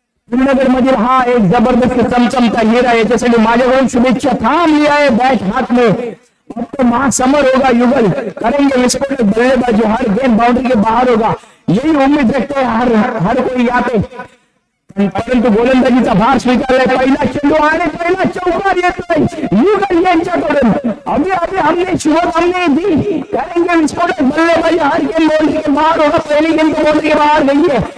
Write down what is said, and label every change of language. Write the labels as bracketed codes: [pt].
[mr] श्रीनगर मधील हा एक जबरदस्त चमचमता हिरा. याच्यासाठी माझ्याकडून शुभेच्छा. [hi] थांब लिया है बैट हाथ में, अब तो महासमर होगा युगल. करेंगे विस्फोटक बल्लेबाजी, हर गेंद बाउंड्री के बाहर होगा. यही उम्मीद रखते हैं हर कोई यहाँ पे. [mr] परंतु गोलंदाजीचा भार स्वीकारलाय. पहिला चेंडू आणि पहिला चौकार येतोय युगल यांच्याकडून. [hi] अभी हमने शुरुआत हमने दी. करेंगे विस्फोटक बल्लेबाजी, हर गेंद बाउंड्री के बाहर होगा. पहली गेंद तो बाउंड्री के बाहर गई है.